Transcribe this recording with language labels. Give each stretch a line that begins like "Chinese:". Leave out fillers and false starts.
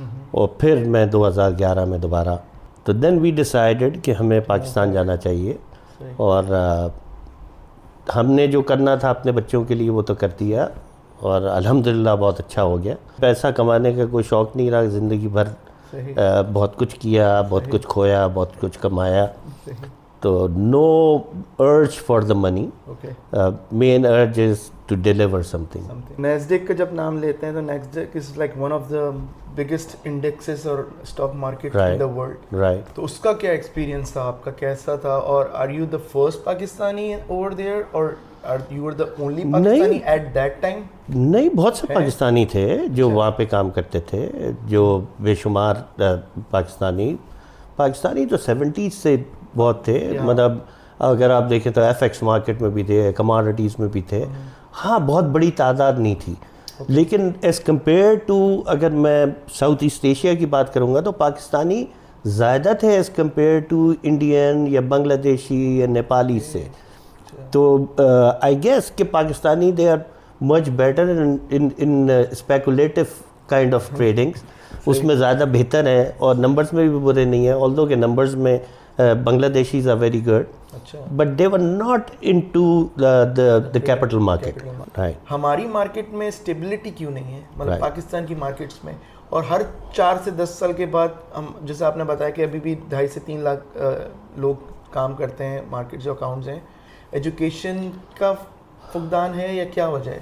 Urdu: اور پھر میں 2011 میں دوبارہ، تو
English: then we decided
Urdu: کہ ہمیں پاکستان جانا چاہیے. اور ہم نے جو کرنا تھا اپنے بچوں کے لیے وہ تو کر دیا، اور الحمدللہ بہت اچھا ہو گیا. پیسہ کمانے کا کوئی شوق نہیں رہا، زندگی بھر بہت کچھ کیا، بہت کچھ کھویا، بہت کچھ کمایا.
English: تو no urge for the money, main urge is to deliver something.
Urdu: نیسڈیک کا جب نام لیتے ہیں تو
English: Nasdaq is like one of the biggest indexes اور stock market in the world. Right.
Urdu: تو اس کا کیا ایکسپیرینس تھا آپ کا، کیسا تھا؟
English: اور are you the first Pakistani over there, اور you are the only Pakistani at that time?
Urdu: نہیں، بہت سے پاکستانی تھے جو وہاں پہ کام کرتے تھے، جو بے شمار پاکستانی تو 70s سے بہت تھے. مطلب اگر آپ دیکھیں تو FX مارکیٹ میں بھی تھے، کماڈیٹیز میں بھی تھے. ہاں، بہت بڑی تعداد نہیں تھی، لیکن
English: as compare to
Urdu: اگر میں ساؤتھ ایسٹ ایشیا کی بات کروں گا تو پاکستانی زیادہ تھے ایز کمپیئر ٹو انڈین یا بنگلہ دیشی یا نیپالی سے. تو
English: I guess کہ Pakistani they are much better in speculative kind of tradings.
Urdu: اس میں زیادہ بہتر ہے، اور نمبرز میں بھی برے نہیں ہیں. آلدو کہ نمبرز میں
English: Bangladeshis are very good,
Urdu: اچھا
English: but they were not into the capital market. Right.
Urdu: ہماری مارکیٹ میں اسٹیبلٹی کیوں نہیں ہے مطلب
English: Right.
Urdu: پاکستان کی مارکیٹس میں؟ اور ہر 4 سے 10 سال کے بعد ہم جیسے آپ نے بتایا کہ ابھی بھی 2.5 سے 3 لاکھ لوگ کام کرتے ہیں، مارکیٹ جو اکاؤنٹس ہیں، ایجوکیشن کا فقدان ہے یا کیا وجہ ہے؟